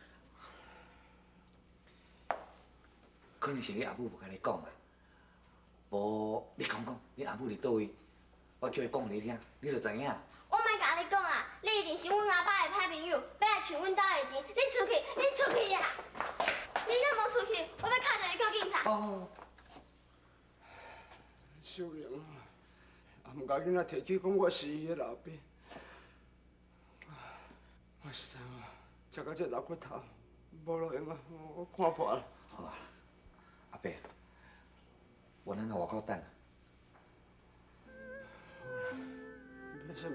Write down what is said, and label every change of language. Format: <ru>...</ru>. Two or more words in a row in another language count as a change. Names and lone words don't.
<nan>可能是你阿母无甲你讲啦，无你讲讲，你阿母伫倒位，我叫伊讲互你听，你就知影。我莫甲你讲啊，你一定是阮阿爸的歹朋友，要来抢阮兜的钱。你出去，你出去呀！你若无出去，我要敲电话叫警察。哦。秀玲啊，啊，唔甲囡仔提起讲我是伊的老爸，我实在啊，食到这老骨头，无路用啊，我看破了。好啊，阿伯，我咱在外口等啊。要啥物？</nan>